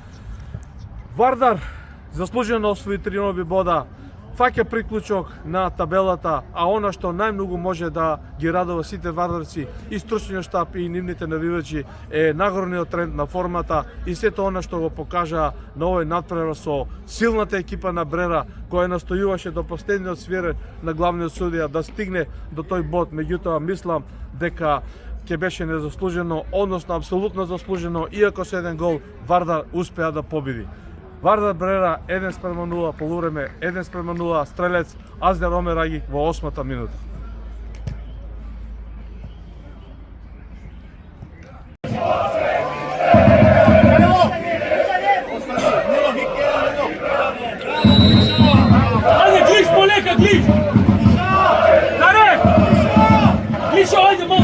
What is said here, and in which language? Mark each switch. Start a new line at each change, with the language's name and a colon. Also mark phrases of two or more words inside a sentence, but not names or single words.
Macedonian: Вардар заслужено освои 3 нови бода, фаќа приклучок на табелата, а она што најмногу може да ги радува сите вардарци и стручниот штаб и нивните навивачи е нагорниот тренд на формата и сето она што го покажа на овој надпревар со силната екипа на Брера, која настојуваше до последниот свирен на главниот судија да стигне до тој бод. Меѓутоа мислам дека ќе беше незаслужено, односно апсолутно заслужено, иако со еден гол Вардар успеа да победи. Вардар Брера 1:0, полувреме 1:0, стрелец Аздер Омер Агик во 8-та минута. Ајде, Глиш, полека, Глиш! Даре! Глишо, ајде, могу!